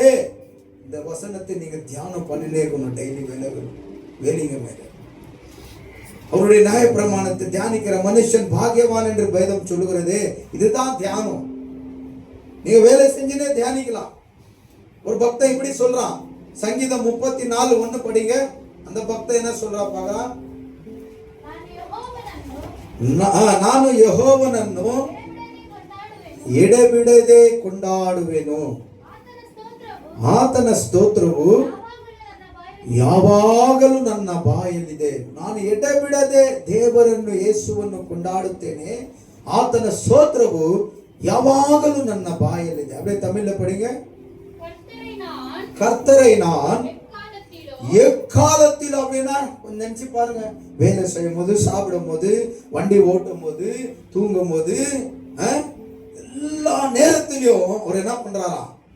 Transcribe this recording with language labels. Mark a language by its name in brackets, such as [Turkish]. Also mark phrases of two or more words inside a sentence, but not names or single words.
[Tamil] இந்த வசனத்தை நீங்க தியானம் பண்ணிலே இருக்கணும். டெய்லி வேலைங்க மேல அவருடைய நியாய பிரமாணத்தை தியானிக்கிற மனுஷன் பாக்கியவான் என்று வேதம் சொல்லுகிறது. இதுதான் தியானம். நீங்க வேலை செஞ்சுனே தியானிக்கலாம். ஒரு பக்தன் இப்படி சொல்றான், சங்கீதம் 34:1 படிங்க. அந்த பக்தன் என்ன சொல்றா பார்க்கலாம். [Kannada] ನಾನು ಯೆಹೋವನನ್ನು ಎಡೆಬಿಡದೆ ಕೊಂಡಾಡುವೆನು, ಆತನ ಸ್ತೋತ್ರವು ಯಾವಾಗಲೂ ನನ್ನ ಬಾಯಲ್ಲಿದೆ. ನಾನು ಎಡೆಬಿಡದೆ ದೇವರನ್ನು ಯೇಸುವನ್ನು ಕೊಂಡಾಡುತ್ತೇನೆ, ಆತನ ಸ್ತೋತ್ರವು ಯಾವಾಗಲೂ ನನ್ನ ಬಾಯಲ್ಲಿದೆ. [Tamil] அப்படியே தமிழ்ல படிங்க. கர்த்தரை நான் எக்காலத்தில் அப்படின்னா கொஞ்சம் நினைச்சு பாருங்க. வேலை செய்யும் போது, சாப்பிடும் போது, வண்டி ஓட்டும் போது, தூங்கும் போது, எல்லா நேரத்திலும் அவர் என்ன பண்றாராம்?